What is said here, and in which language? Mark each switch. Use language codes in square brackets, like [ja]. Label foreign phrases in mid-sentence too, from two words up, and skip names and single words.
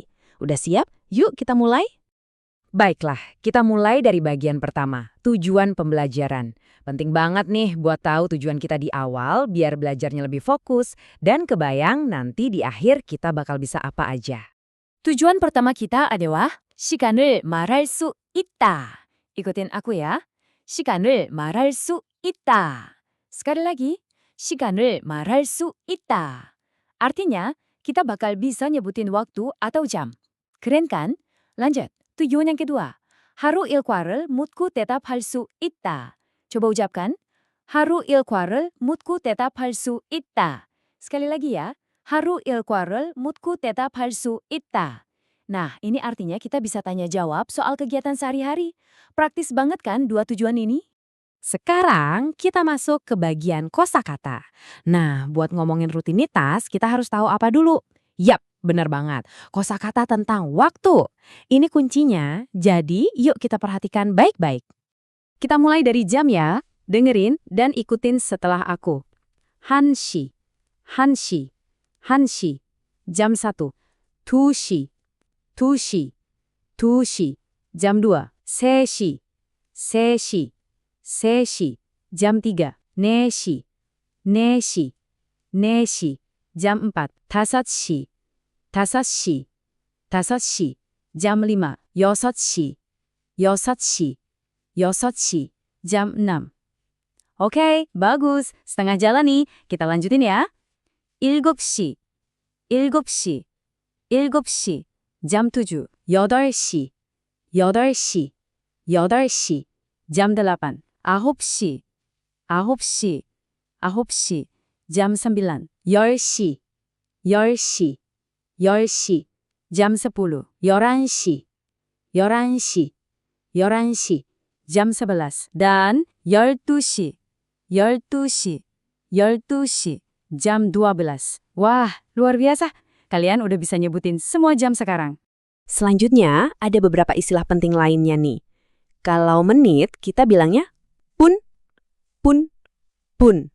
[id] Udah siap? Yuk kita mulai? Baiklah, kita mulai dari bagian pertama, tujuan pembelajaran. Penting banget nih buat tahu tujuan kita di awal biar belajarnya lebih fokus dan kebayang nanti di akhir kita bakal bisa apa aja. Tujuan pertama kita adalah [ko] 시간을 말할 수 있다. [id] Ikutin aku ya. [ko] 시간을 말할 수 있다. [id] Sekali lagi, [ko] 시간을 말할 수 있다. [id] Artinya, kita bakal bisa nyebutin waktu atau jam. Keren kan? Lanjut. Tujuan yang kedua, [ko] 하루 일과를 묻고 대답할 수 있다. [id] coba ucapkan, [ko] 하루 일과를 묻고 대답할 수 있다. [id] sekali lagi ya, [ko] 하루 일과를 묻고 대답할 수 있다. [id] Nah, ini artinya kita bisa tanya jawab soal kegiatan sehari-hari. Praktis banget kan dua tujuan ini? Sekarang kita masuk ke bagian kosakata. Nah, buat ngomongin rutinitas, kita harus tahu apa dulu? Yap, benar banget. Kosakata tentang waktu. Ini kuncinya, jadi yuk kita perhatikan baik-baik. Kita mulai dari jam ya. Dengerin dan ikutin setelah aku. [ko] 한시, 한시, 한시. [id] Jam 1. [ko] 두시, 두시, 두시. [id] Jam 2. [ko] 세시, 세시, 세시. [id] Jam 3. [ko] 네시, 네시, 네시. [id] Jam 4. [ko] 다섯시, 다섯시, 다섯시. [id] Jam 5. [ko] 여섯시, 여섯시, 여섯시. [id] Jam 6. Oke, bagus. Setengah jalan nih. Kita lanjutin ya. [ko] 일곱시, 일곱시, 일곱시. [id] Jam 7. [ko] 여덟시, 여덟시, 여덟시. [id] Jam 8. [ko] 아홉시, 아홉시, 아홉시. [id] Jam 9. [ko] 열시, 열시, 열시. [id] Jam 10. [ko] 열한시, 열한시, 열한시. [id] Jam 11. Dan [ko] 12시, 12시, 12시. [id] Jam 12. Wah, luar biasa. Kalian udah bisa nyebutin semua jam sekarang. Selanjutnya, ada beberapa istilah penting lainnya nih. Kalau menit, kita bilangnya pun, pun, pun.